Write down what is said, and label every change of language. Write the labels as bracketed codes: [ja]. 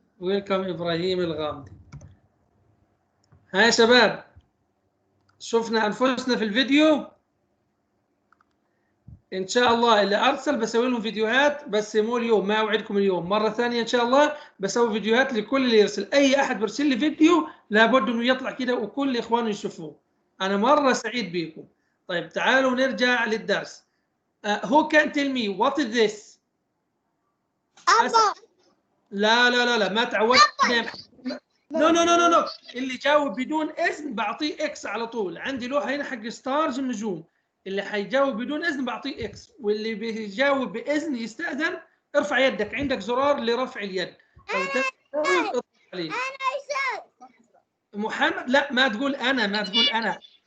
[ar] Welcome إبراهيم الغامدي. ها يا شباب، شفنا أنفسنا في الفيديو. إن شاء الله اللي أرسل بسوي لهم فيديوهات، بس مو اليوم، ما أوعدكم اليوم، مرة ثانية إن شاء الله بسوي فيديوهات لكل اللي يرسل. أي أحد برسل لي فيديو لابد إنه يطلع كده وكل إخواني يشوفوه. أنا مرة سعيد بيكم. طيب تعالوا نرجع للدرس. [en] Who can tell me what is this؟ [ar] لا لا لا لا، ما تعودت. نو نو نو نو نو، اللي جاوب بدون إذن بعطيه إكس على طول. عندي لوحة هنا حق ستارز النجوم، اللي حيجاوب بدون إذن بعطيه إكس، واللي بيجاوب بإذن يستأذن. ارفع يدك، عندك زرار لرفع اليد. اضغط عليه. محمد، لا ما تقول أنا، ما تقول أنا.